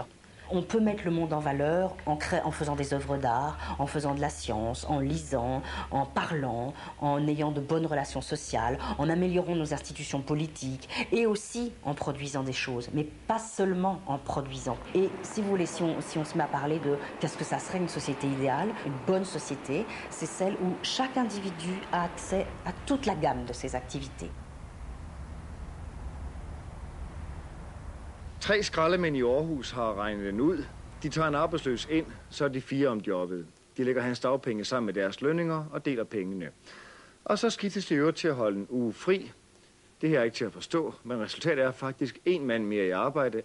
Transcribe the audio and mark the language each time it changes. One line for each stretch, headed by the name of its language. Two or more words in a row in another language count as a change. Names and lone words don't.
French: On peut mettre le monde en valeur en faisant des œuvres d'art, en faisant de la science, en lisant, en parlant, en ayant de bonnes relations sociales, en améliorant nos institutions politiques et aussi en produisant des choses, mais pas seulement en produisant. Et si vous voulez, si on se met à parler de qu'est-ce que ça serait une société idéale, une bonne société, c'est celle où chaque individu a accès à toute la gamme de ses activités.
Danish: 3 skraldemænd i Aarhus har regnet den ud. De tager en arbejdsløs ind, så er de 4 om jobbet. De lægger hans dagpenge sammen med deres lønninger og deler pengene. Og så skiftes de øvrigt til at holde en uge fri. Det her er ikke til at forstå, men resultatet er faktisk 1 mand mere i arbejde.